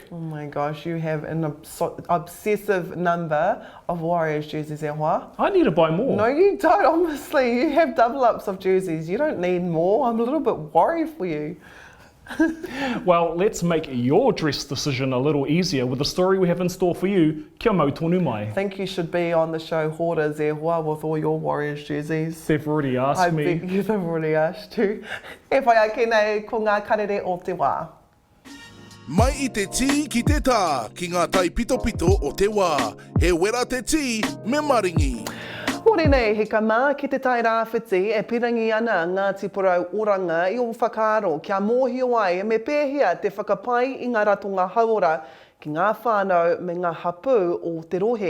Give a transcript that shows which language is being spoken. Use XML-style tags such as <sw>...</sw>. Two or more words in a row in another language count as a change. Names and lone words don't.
<en>Oh my gosh, you have an obsessive number of Warriors jerseys, Ewa. I need to buy more. No, you don't, honestly. You have double ups of jerseys. You don't need more. I'm a little bit worried for you. Well, let's make your dress decision a little easier with the story we have in store for you.</en> <mi>Kia mau tonu mai.</mi> <en>I think you should be on the show Hoarders, Ewa, with all your Warriors jerseys. They've already asked me. I bet you've already asked too.</en> <mi>E whai ake nei ko ngā karere o te wā. Mai I te tī ki te tā, ki ngā tai pito pito o te wā. He wera te tī, me maringi. Mori nei, he ka mā ki te Tairāwhiti e pirangi ana Ngāti Porou oranga I o whakaaro kia mōhio ai me pēhia te whakapai I ngā ratonga hauora ki ngā whānau me ngā hapū o te rohe.</mi>